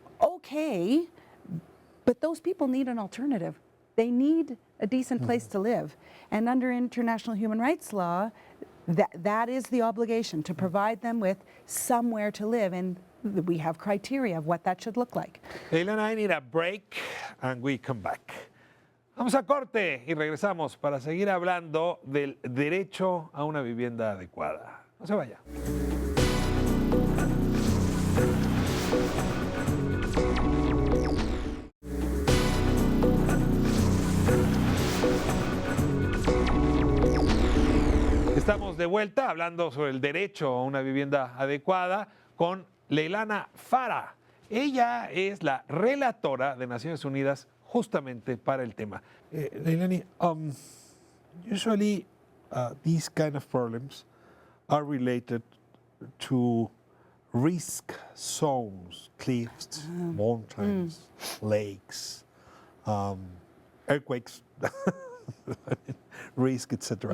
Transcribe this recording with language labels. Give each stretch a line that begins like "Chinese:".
English: Okay, but those people need an alternative. They need a decent place to live. And under international human rights law, that is the obligation, to provide them with somewhere to live. And we have criteria of what that should look like. Leilana, I need a break and we come back.
Spanish: Vamos a corte y regresamos para seguir hablando del derecho a una vivienda adecuada. No se vaya. Estamos de vuelta hablando sobre el derecho a una vivienda adecuada con Leilana Fara. Ella es la relatora de Naciones Unidas justamente para el tema.
English: Leilani, usually these kind of problems are related to risk zones, cliffs, mountains, lakes, earthquakes, risk, etc.